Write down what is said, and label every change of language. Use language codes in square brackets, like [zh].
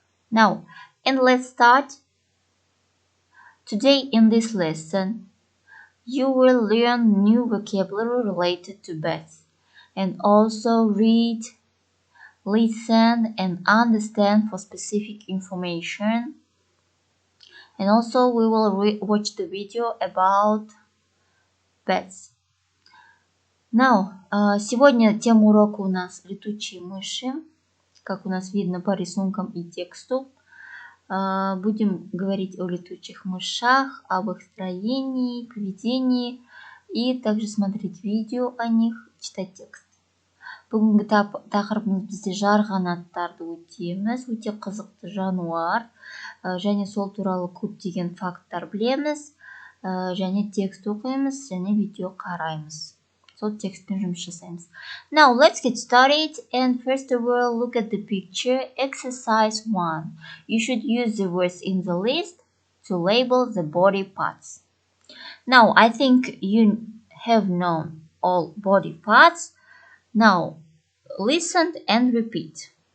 [en] Now, and let's start. Today in this lesson, you will learn new vocabulary related to bats and also read, listen and understand for specific information. And also we will watch the video about bats. [ru] Now, сегодня тема урока у нас летучие мыши, как у нас видно по рисункам и тексту. Будем говорить о летучих мышах, об их строении, поведении и также смотреть видео о них, читать текст. [kk] Бүгінгі тақырыбымыз бізде жарғанаттарды өтеміз, өте қызықты жануар, және сол туралы көптеген факттар білеміз, және текст оқимыз, және видео қараймыз. Сол текстпен жұмыс жасаймыз. [en] Now let's get started, and first of all look at the picture. Exercise 1. You should use the words in the list to label the body parts. Now I think you have known all body parts. Now listen and repeat.